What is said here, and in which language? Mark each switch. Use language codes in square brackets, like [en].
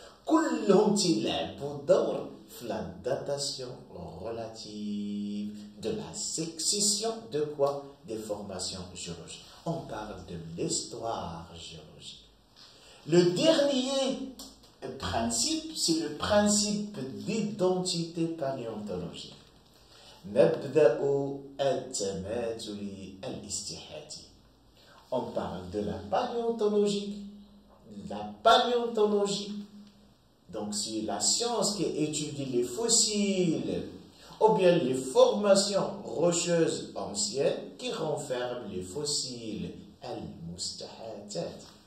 [ar] كلهم تلعبوا دور في [fr] la datation relative de la succession de quoi? Des formations géologiques. On parle de l'histoire géologique. Le dernier principe, c'est le principe d'identité paléontologique. [ar] مبدأ التماثل الاستحاثي. [fr] On parle de la paléontologie. La paléontologie, donc c'est la science qui étudie les fossiles ou bien les formations rocheuses anciennes qui renferment les fossiles al-mustahatat.